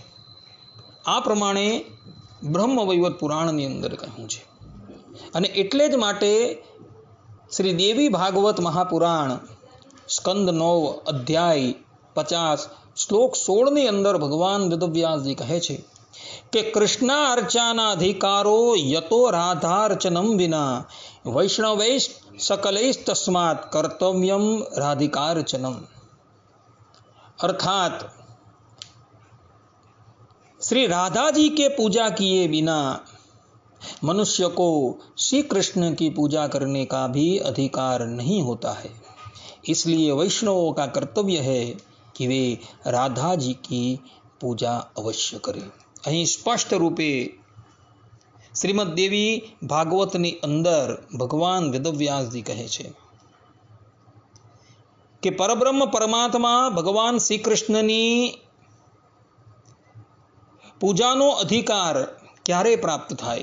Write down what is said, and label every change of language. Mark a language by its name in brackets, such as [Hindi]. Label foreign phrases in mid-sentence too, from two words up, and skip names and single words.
[Gujarati] આ પ્રમાણે બ્રહ્મવૈવત પુરાણની અંદર કહ્યું છે અને એટલે જ માટે શ્રી દેવી ભાગવત મહાપુરાણ સ્કંદ 9 અધ્યાય 50 શ્લોક 16ની અંદર ભગવાન વેદવ્યાસજી કહે છે કે [Sanskrit] કૃષ્ણા અર્ચાના અધિકારો યતો રાધાર્ચનમ વિના વૈષ્ણવૈ सकलैस्तस्मात् कर्तव्यम राधिकार्चनम, [Gujarati] अर्थात [Hindi] श्री राधा जी के पूजा किए बिना मनुष्य को श्री कृष्ण की पूजा करने का भी अधिकार नहीं होता है। इसलिए वैष्णवों का कर्तव्य है कि वे राधा जी की पूजा अवश्य करें। [Gujarati] અહીં સ્પષ્ટ રૂપે શ્રીમદ દેવી ભાગવતની અંદર ભગવાન વેદવ્યાસજી કહે છે કે પરબ્રહ્મ પરમાત્મા ભગવાન શ્રી કૃષ્ણની પૂજાનો અધિકાર ક્યારે પ્રાપ્ત થાય?